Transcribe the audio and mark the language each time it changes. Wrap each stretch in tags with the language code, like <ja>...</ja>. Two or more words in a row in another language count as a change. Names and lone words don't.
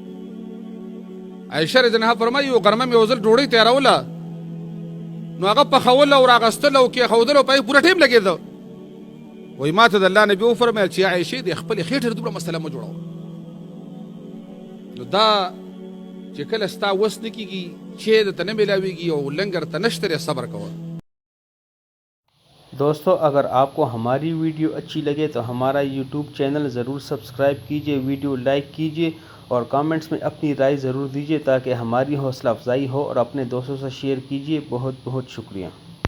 <ps>عایشه رضی الله عنها فرمایي غرمه مې یو ځل ډوډۍ تیاروله نو هغه پخول او راغستل او کېښودل او په پوره ټیم لګېده وایي ما ته د الله نبي وفرمیل چې عایشې د خپلې خېټې دومره مسله مه جوړوه نو دا چې کله ستا وس نه کېږي چې درته نه میلاویږي او لنګر ته نشته دی صبر کوه</ps> <ur>دوستو اگر آپ کو ہماری ویڈیو اچھی لگے تو ہمارا یوٹیوب چینل ضرور سبسکرائب کیجیے، ویڈیو لائک کیجیے اور کمنٹس میں اپنی رائے ضرور دیجیے تاکہ ہماری حوصلہ افزائی ہو اور اپنے دوستوں سے شیئر کیجیے. بہت بہت شکریہ.</ur>